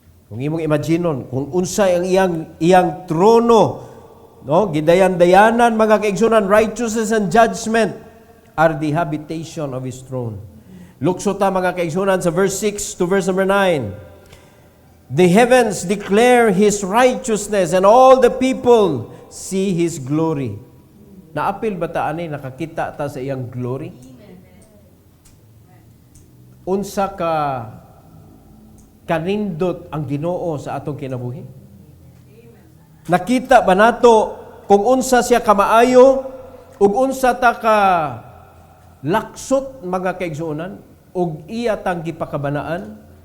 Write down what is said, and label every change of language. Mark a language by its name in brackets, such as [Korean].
[Cebuano] Kung imong imaginon, kung unsay ang iyang trono, no, gidayan-dayanan mga kaigsunan, [English] righteousness and judgment are the habitation of his throne. [Cebuano] Lukso ta mga kaigsunan sa verse 6 to verse number 9. [English] The heavens declare his righteousness and all the people see his glory. [Cebuano] Naapil ba ta ani nakakita ta sa iyang glory? Unsa ka kanindot ang Ginoo sa atong kinabuhi? Nakita ba nato kung unsa siya kamaayo ug unsa ta ka laksot mga kaigsuonan ug iya tang gipakabanaan?